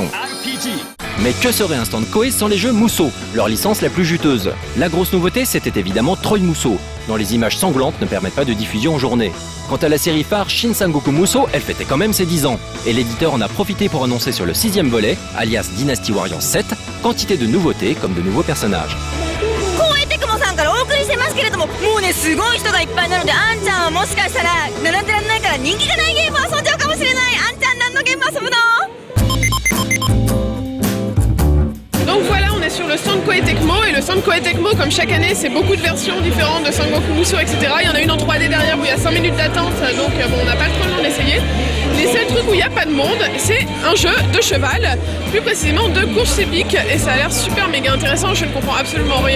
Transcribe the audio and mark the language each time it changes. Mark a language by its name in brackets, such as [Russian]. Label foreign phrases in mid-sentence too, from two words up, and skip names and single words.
[French] Mais que serait un stand Koei sans les jeux Musou, leur licence la plus juteuse? La grosse nouveauté, c'était évidemment Troy Musou, dont les images sanglantes ne permettent pas de diffusion en journée. Quant à la série phare Shin Sangoku Musou, elle fêtait quand même ses 10 ans, et l'éditeur en a profité pour annoncer sur le 6e volet, alias Dynasty Warriors 7, quantité de nouveautés comme de nouveaux personnages. [Japanese] さんからお送りしてますけれども、もうねすごい人がいっぱいなので、あんちゃんはもしかしたら並んでらんないから人気がないゲームを遊んじゃうかもしれない。あんちゃん何のゲーム遊ぶの？ [French] Donc voilà, on est sur le stand Koei Tecmo, et le stand Koei Tecmo, comme chaque année, c'est beaucoup de versions différentes de Sangoku Musou, etc. Il y en a une en 3D derrière où il y a 5 minutes d'attente, donc bon, on n'a pas trop le temps d'essayer. Les seuls trucs où il n'y a pas de monde, c'est un jeu de cheval, plus précisément de course épique, et ça a l'air super méga intéressant, je ne comprends absolument rien.